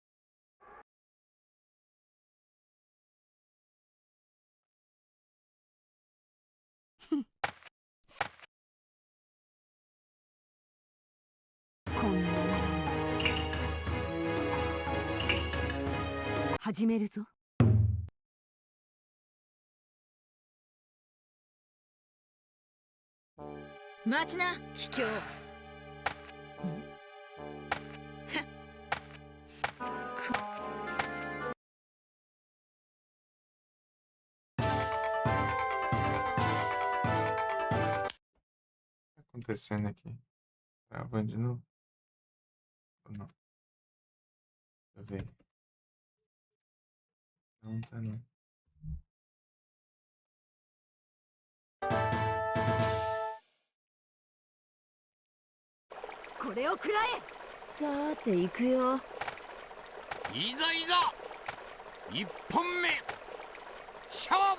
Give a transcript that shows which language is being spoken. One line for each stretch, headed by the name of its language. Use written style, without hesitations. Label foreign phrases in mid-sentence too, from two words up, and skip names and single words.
Japanese: こんな始めるぞ。待ちな卑怯。
Portuguese: acontecendo aqui? Travando de novo? Ou não? Deixa eu ver. Não tá não.
Japanese: これを食らえ。さて行くよ。いざいざ一本目勝負。